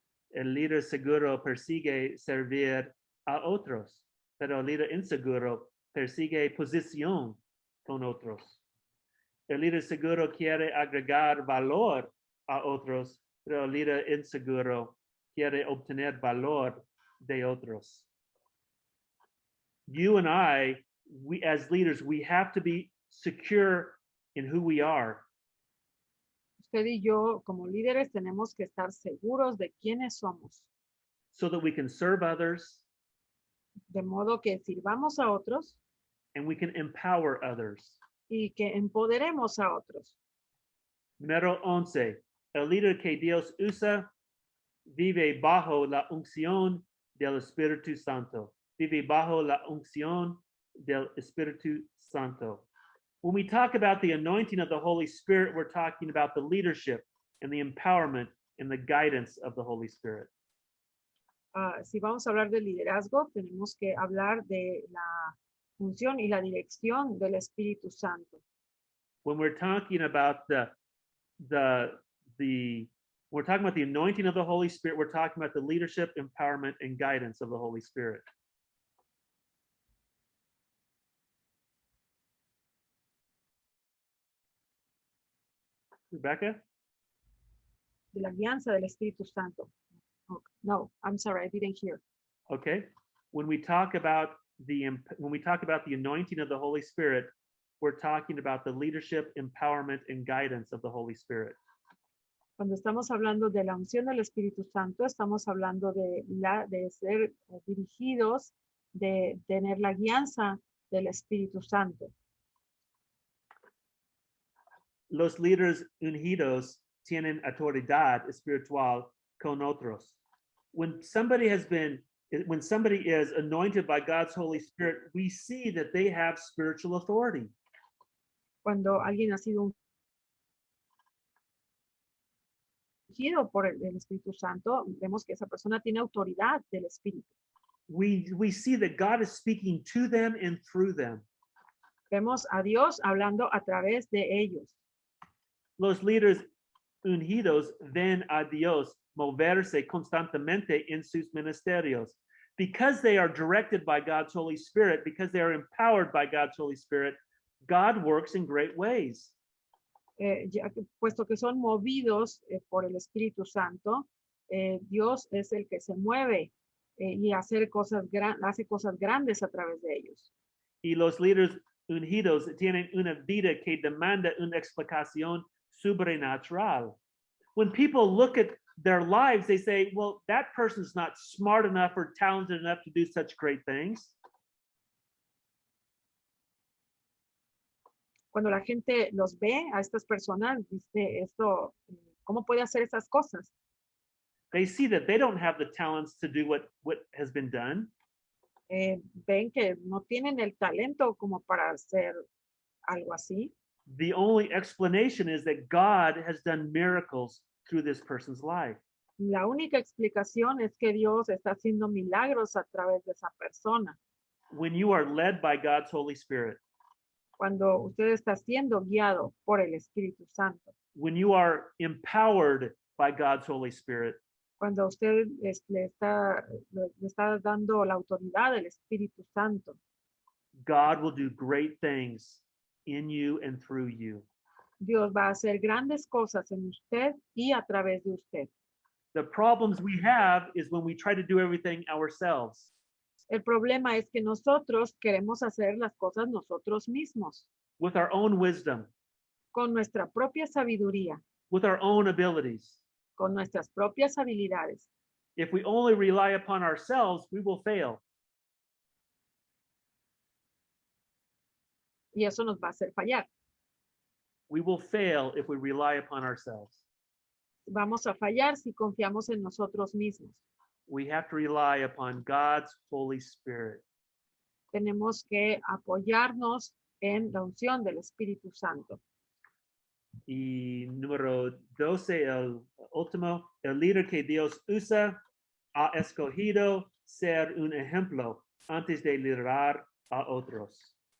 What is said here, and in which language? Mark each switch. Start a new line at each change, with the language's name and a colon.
Spanish: El líder seguro persigue servir a otros, pero el líder inseguro persigue posición con otros. El líder seguro quiere agregar valor a otros, pero el líder inseguro quiere obtener valor de otros.
English: You and I we as leaders, we have to be secure in who we are.
Spanish: Usted y yo, como líderes, tenemos que estar seguros de quiénes somos,
English: so that we can serve others
Spanish: de modo que sirvamos a otros
English: and we can empower others.
Spanish: y que empoderemos a otros. Número 11. El líder que Dios usa vive bajo la unción del Espíritu Santo. Vive bajo la unción del Espíritu Santo.
English: When we talk about the anointing of the Holy Spirit, we're talking about the leadership and the empowerment and the guidance of the Holy Spirit.
Spanish: Si vamos a hablar de liderazgo, tenemos que hablar de la función y la dirección del Espíritu Santo.
English: When we're talking about we're talking about the anointing of the Holy Spirit, we're talking about the leadership, empowerment, and guidance of the Holy Spirit. Rebecca?
Spanish: De la alianza del Espíritu Santo.
English: Oh, no, I'm sorry, I didn't hear. Okay. When we talk about the anointing of the Holy Spirit, we're talking about the leadership, empowerment, and guidance of the Holy Spirit.
Spanish: Cuando estamos hablando de la unción del Espíritu Santo, estamos hablando de ser dirigidos, de tener la guianza del Espíritu Santo. Los líderes ungidos tienen autoridad espiritual con otros.
English: When somebody is anointed by God's Holy Spirit, we see that they have spiritual authority.
Spanish: Cuando alguien ha sido ungido por el Espíritu Santo, vemos que esa persona tiene autoridad del Espíritu.
English: We see that God is speaking to them and through them.
Spanish: Vemos a Dios hablando a través de ellos. Los líderes ungidos ven a Dios moverse constantemente en sus ministerios.
English: Because they are directed by God's Holy Spirit, because they are empowered by God's Holy Spirit, God works in great ways.
Spanish: Puesto que son movidos por el Espíritu Santo, Dios es el que se mueve y hace cosas grandes a través de ellos. Y los líderes ungidos tienen una vida que demanda una explicación sobrenatural.
English: When people look at their lives, they say, well, that person's not smart enough or talented enough to do such great things.
Spanish: Cuando la gente los ve a estas personas, dice esto, ¿cómo puede hacer esas cosas?
English: They see that they don't have the talents to do what has been done.
Spanish: Ven que no tienen el talento como para hacer algo así.
English: The only explanation is that God has done miracles through this person's life.
Spanish: La única explicación es que Dios está haciendo milagros a través de esa persona.
English: When you are led by God's Holy Spirit,
Spanish: Cuando usted está siendo guiado por el Espíritu Santo,
English: when you are empowered by God's Holy Spirit,
Spanish: cuando usted le está dando la autoridad del Espíritu Santo,
English: God will do great things in you and through you.
Spanish: Dios va a hacer grandes cosas en usted y a través de usted.
English: The problems we have is when we try to do everything ourselves.
Spanish: El problema es que nosotros queremos hacer las cosas nosotros mismos,
English: With our own wisdom,
Spanish: con nuestra propia sabiduría,
English: with our own abilities.
Spanish: con nuestras propias habilidades.
English: If we only rely upon ourselves, we will fail.
Spanish: Y eso nos va a hacer fallar.
English: We will fail if we rely upon ourselves.
Spanish: Vamos a fallar si confiamos en nosotros mismos.
English: We have to rely upon God's Holy Spirit.
Spanish: Tenemos que apoyarnos en la unción del Espíritu Santo. Y número 12, el último, el líder que Dios usa ha escogido ser un ejemplo antes de liderar a otros.